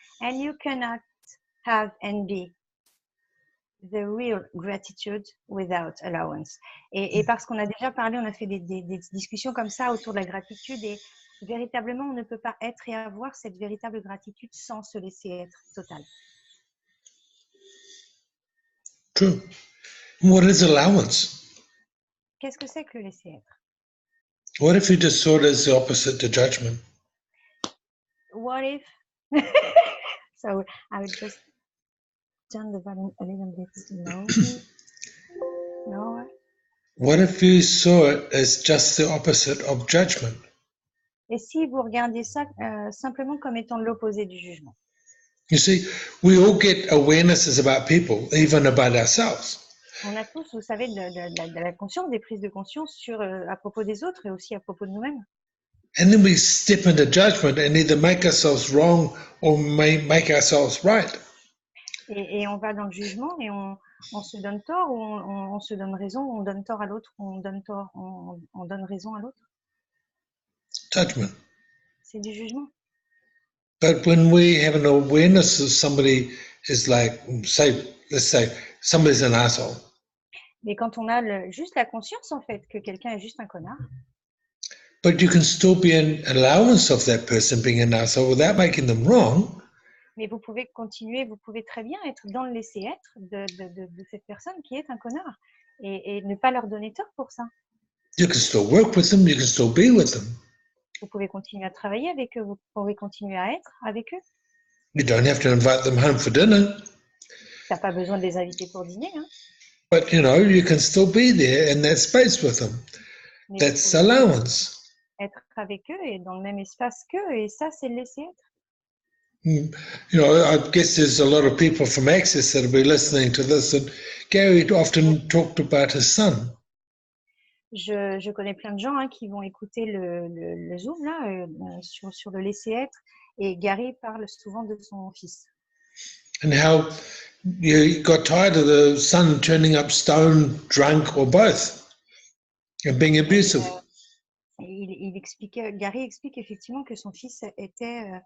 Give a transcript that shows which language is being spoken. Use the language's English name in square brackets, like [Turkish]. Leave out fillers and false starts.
[English] And you cannot have and be the real gratitude without allowance. [French] Et parce qu'on a déjà parlé, on a fait des discussions comme ça autour de la gratitude, et véritablement, on ne peut pas être et avoir cette véritable gratitude sans se laisser être total. [English] True. What is allowance? [French] Qu'est-ce que c'est que le laisser être? [English] What if you just saw it as the opposite to judgment? What if? So I would just turn the volume a little bit low. No. What if you saw it as just the opposite of judgment? [French] Et si vous regardiez ça simplement comme étant l'opposé du jugement? [English] You see, we all get awarenesses about people, even about ourselves. [French] On a tous, vous savez, de la conscience, des prises de conscience à propos des autres et aussi à propos de nous-mêmes. [English] And then we step into judgment and either make ourselves wrong or make ourselves right. [French] Et on va dans le jugement et on se donne tort, ou on se donne raison, ou on donne tort à l'autre, ou on donne tort, on donne raison à l'autre. [English] Judgment. [French] C'est du jugement. [English] But when we have an awareness of somebody is like, let's say, somebody's an asshole. [French] Mais quand on a juste la conscience, en fait, que quelqu'un est juste un connard. [English] But you can still be an allowance of that person being an asshole without making them wrong. [French] Mais vous pouvez très bien être dans le laisser-être de cette personne qui est un connard et ne pas leur donner tort pour ça. [English] You can still work with them, you can still be with them. [French] Vous pouvez continuer à travailler avec eux, vous pouvez continuer à être avec eux. [English] You don't have to invite them home for dinner. [French] Tu n'as pas besoin de les inviter pour dîner. Hein. [English] But you know, you can still be there in that space with them. [French] Mais [English] that's allowance. [French] Être avec eux et dans le même espace qu'eux, et ça, c'est le laisser être. [English] You know, I guess there's a lot of people from Access that will be listening to this, and Gary often talked about his son. [French] Je connais plein de gens qui vont écouter le Zoom là, sur le laisser être, et Gary parle souvent de son fils. [English] And how he got tired of the son turning up stoned, drunk, or both, and being abusive. [French] Gary explique effectivement que son fils était